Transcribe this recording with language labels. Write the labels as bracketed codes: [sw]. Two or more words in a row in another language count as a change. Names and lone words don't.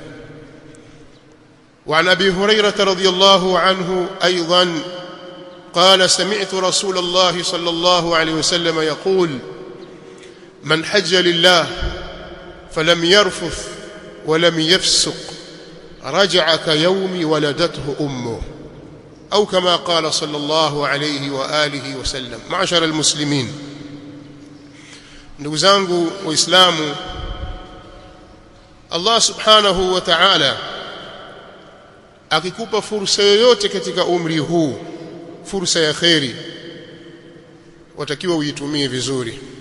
[ar] وعن أبي هريرة رضي الله عنه أيضا قال: سمعت رسول الله صلى الله عليه وسلم يقول: من حج لله فلم يرفث ولم يفسق رجع كيوم ولدته أمه، أو كما قال صلى الله عليه وآله وسلم. معشر المسلمين، [sw] ndugu zangu Waislamu, [ar] الله سبحانه وتعالى [sw] akikupa fursa yoyote katika umri huu, fursa ya kheri, watakiwa uitumie vizuri.